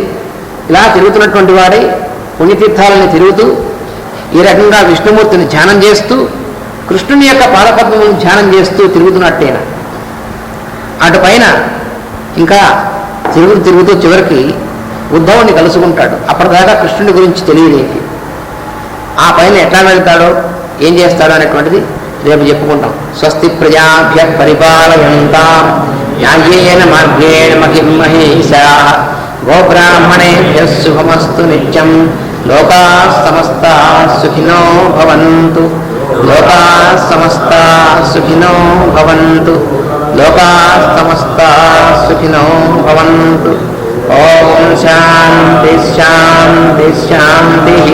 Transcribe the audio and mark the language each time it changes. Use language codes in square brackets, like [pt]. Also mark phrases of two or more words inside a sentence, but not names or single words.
[te] ఇలా తిరుగుతున్నటువంటి వాడే పుణ్యతీర్థాలని తిరుగుతూ ఈ రకంగా విష్ణుమూర్తిని ధ్యానం చేస్తూ కృష్ణుని యొక్క పాదపద్మములను ధ్యానం చేస్తూ తిరుగుతున్నట్టేనా. అటుపైన ఇంకా తిరుగుతూ చివరికి ఉద్ధవుని కలుసుకుంటాడు. అప్పటిదాకా కృష్ణుడి గురించి తెలియదేంటి, ఆ పైన ఎట్లా వెళ్తాడో ఏం చేస్తాడో అనేటువంటిది రేపు చెప్పుకుంటాం. [sa] స్వస్తి ప్రజాభ్య పరిపాలయంతాం న్యాయేన మార్గేణ మహిం మహేశాః గోబ్రాహ్మణేభ్యః శుభమస్తు నిత్యం. లోకాః సమస్తాః సుఖినో భవంతు. లోకాః సమస్తాః సుఖినో భవంతు. లోకాః సమస్తాః సుఖినో భవంతు. ఓం శాంతి శాంతి శాంతి.